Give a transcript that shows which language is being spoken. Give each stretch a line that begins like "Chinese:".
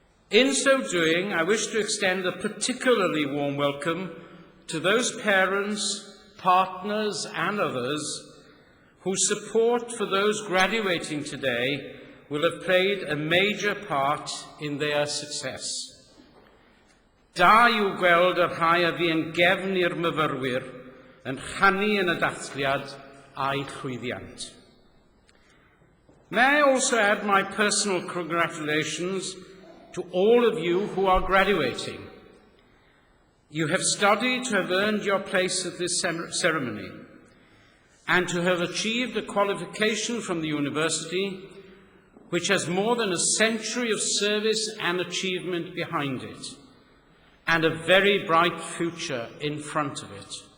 English: In so doing, I wish to extend a particularly warm welcome to those parents, partners and others whose support for those graduating today will have played a major part in their success.
Welsh: Da yw gweld yr rhai a fu yn gefn i'r myfyrwyr yn rhannu yn y dathliad a'i llwyddiant.
English: May I also add my personal congratulations to all of you who are graduating. You have studied to have earned your place at this ceremony and to have achieved a qualification from the university which has more than a century of service and achievement behind it and a very bright future in front of it.